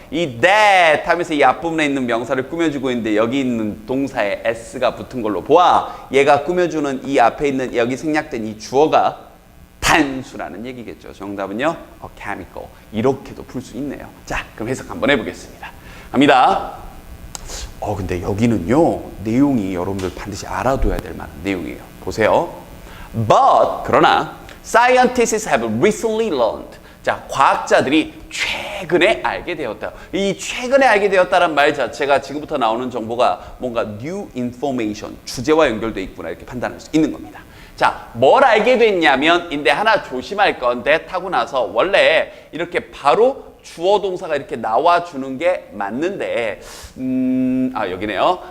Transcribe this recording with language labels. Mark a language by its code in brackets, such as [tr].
[ko] 이 that 하면서 이 앞부분에 있는 명사를 꾸며주고 있는데 여기 있는 동사에 s가 붙은 걸로 보아 얘가 꾸며주는 이 앞에 있는 여기 생략된 이 주어가 단수라는 얘기겠죠. 정답은요. chemical. 이렇게도 풀 수 있네요. 자, 그럼 해석 한번 해보겠습니다. 갑니다. 근데 여기는요, 내용이 여러분들 반드시 알아둬야 될 만한 내용이에요. 보세요. [en] But, [ko] 그러나, [en] scientists have recently learned. [ko] 자, 과학자들이 최근에 알게 되었다. 이 최근에 알게 되었다는 말 자체가 지금부터 나오는 정보가 뭔가 new information, 주제와 연결되어 있구나, 이렇게 판단할 수 있는 겁니다. 자, 뭘 알게 됐냐면, 인데 하나 조심할 건데, 타고 나서 원래 이렇게 바로 주어 동사가 이렇게 나와주는 게 맞는데 여기네요.